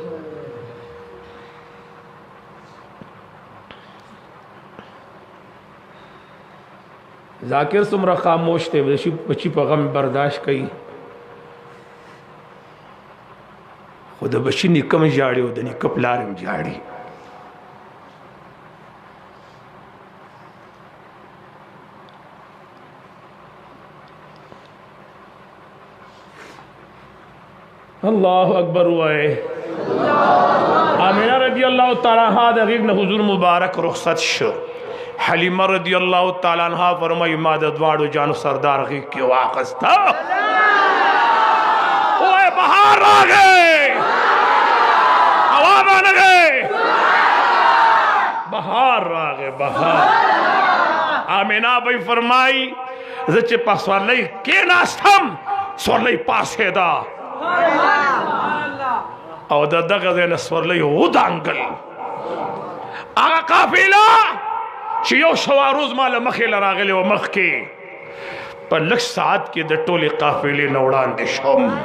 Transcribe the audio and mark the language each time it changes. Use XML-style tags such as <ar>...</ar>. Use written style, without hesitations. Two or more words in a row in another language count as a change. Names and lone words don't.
<ps>ذاکر څومره خاموش دی بچی په غم برداشت کوي خو د بچي نیکه م ژاړي او د نیکه پلار م ژاړي. الله اکبر وای. آمینہ رضی اللہ تعالیٰ عنہ د غیږ نه حضور مبارک رخصت شو. حلیمه رضی اللہ تعالیٰ عنہ فرمایي ما د دواړو جانو سردار غیږ کې واخسته. اوه بهار راغی، هوا باندې بهار راغی، بهار. آمینہ بھائی فرمائی زه چې په سورلۍ کېناستم سورلۍ پاسېده او د دغه ځای نه سورلۍ ودانګل. هغه قافله چې یو سوه روز ما له مخې له راغلې وه مخکې په لږ ساعت کې د ټولې قافلې نه وړاندې شوم.</ps>